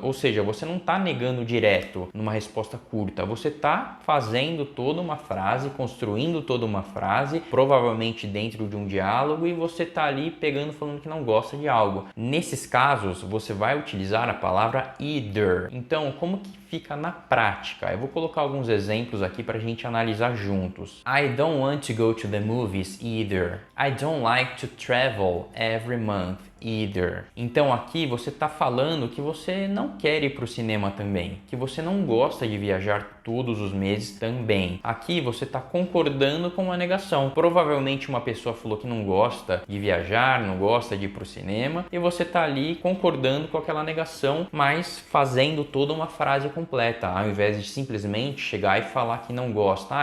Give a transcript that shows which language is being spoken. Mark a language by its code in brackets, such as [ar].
[pt] Ou seja, você não está negando direto numa resposta curta, você está fazendo toda uma frase, construindo toda uma frase, provavelmente dentro de um diálogo, e você está ali pegando, falando que não gosta de algo. Nesses casos, você vai utilizar a palavra either. Então, como que fica na prática? Eu vou colocar alguns exemplos aqui para a gente analisar juntos. [en] I don't want to go to the movies either. I don't like to travel every month either. [pt] Então aqui você está falando que você não quer ir para o cinema também, que você não gosta de viajar todos os meses também. Aqui você está concordando com uma negação. Provavelmente uma pessoa falou que não gosta de viajar, não gosta de ir para o cinema, e você está ali concordando com aquela negação, mas fazendo toda uma frase completa, ao invés de simplesmente chegar e falar que não gosta.